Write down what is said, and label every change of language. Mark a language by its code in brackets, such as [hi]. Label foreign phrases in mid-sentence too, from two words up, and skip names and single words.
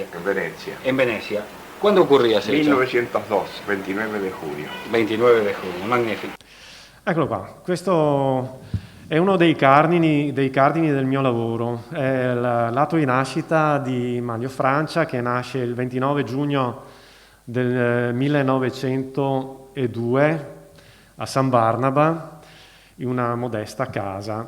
[es] En Venecia. En Venecia. ¿Cuándo ocurría ese hecho? 1902, 29 de julio. 29 de junio, [it] magnifico. Eccolo qua, questo è uno dei cardini del mio lavoro. È il lato di nascita di Manlio Francia, che nasce il 29 giugno del 1902 a San Barnaba, in una modesta casa.